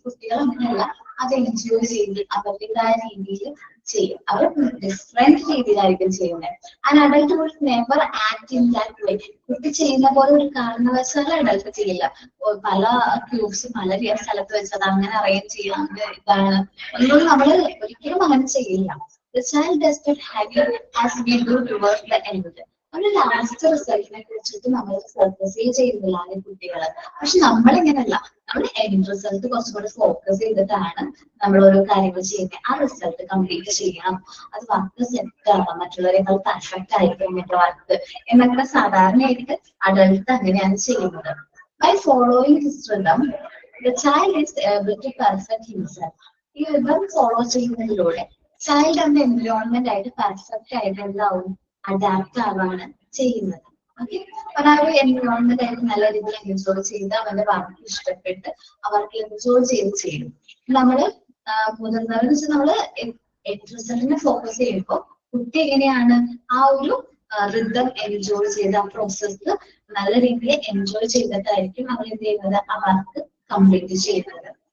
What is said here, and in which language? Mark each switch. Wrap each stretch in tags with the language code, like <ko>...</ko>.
<ml>കുട്ടികൾ അങ്ങനെയല്ല, അത് എൻജോയ് ചെയ്ത് അവരുടേതായ രീതിയിൽ ചെയ്യും. അവർ ഡിഫറെന്റ് രീതിയിലായിരിക്കും ചെയ്യുന്നത്.</ml> <en>And adult would never act in that way.</en> <ml>കുട്ടി ചെയ്യുന്ന പോലെ ഒരു കാരണവശാലും അഡൽട്ട് ചെയ്യില്ല. പല ക്യൂബ്സ് പല സ്ഥലത്ത് വെച്ചത് അങ്ങനെ അറേഞ്ച് ചെയ്യാം, ഇതാണ് ഒന്നും നമ്മള് ഒരിക്കലും അങ്ങനെ ചെയ്യില്ല.</ml> <en>The child does not have it as we do towards the end.</en> <ml>ഒരു ലാസ്റ്റ് റിസൾട്ടിനെ കുറിച്ചിട്ട് നമ്മൾ ഫോക്കസ് ചെയ്യുന്നില്ല കുട്ടികള്. പക്ഷെ നമ്മളിങ്ങനല്ല, നമ്മൾ എൻഡ് റിസൾട്ട് കുറച്ചുകൂടി ഫോക്കസ് ചെയ്തിട്ടാണ് നമ്മൾ ഓരോ കാര്യങ്ങൾ ചെയ്യുന്നത്. ആ റിസൾട്ട് കംപ്ലീറ്റ് ചെയ്യണം, അത് വർക്ക് സെറ്റ് ആവണം, മറ്റുള്ളവരെക്കാൾ പെർഫെക്റ്റ് ആയിരിക്കും എന്റെ വർക്ക് എന്നൊക്കെ സാധാരണയായിട്ട് അഡൽട്ട് അങ്ങനെയാണ് ചെയ്യുന്നത്.</ml> <en>By following this rhythm, the child is able to perfect himself.</en> <ml>ഈ rhythm ഫോളോ ചെയ്യുന്നതിലൂടെ ചൈൽഡ് അവന്റെ എൻവയോൺമെന്റ് ആയിട്ട് പെർഫെക്റ്റ് ആയിട്ട് എന്താവും, അഡാപ്റ്റ് ആവാണ് ചെയ്യുന്നത്. ഓക്കെ, അപ്പൊ ആ ഒരു എൻവയോൺമെന്റ് ആയിട്ട് നല്ല രീതിയിൽ എൻജോയ് ചെയ്ത് അവന്റെ വർക്ക് ഇഷ്ടപ്പെട്ട് അവർക്ക് എൻജോയ് ചെയ്യും. നമ്മള് മുതിർന്നവരെന്ന് വെച്ചാൽ നമ്മള് റിസൾട്ടിനെ ഫോക്കസ് ചെയ്യുമ്പോൾ കുട്ടി എങ്ങനെയാണ് ആ ഒരു റിതം എൻജോയ് ചെയ്ത് ആ പ്രോസസ്സ് നല്ല രീതിയിൽ എൻജോയ് ചെയ്തിട്ടായിരിക്കും അവർ എന്ത് ചെയ്യുന്നത്, ആ വർക്ക് കംപ്ലീറ്റ് ചെയ്യുന്നത്.</ml>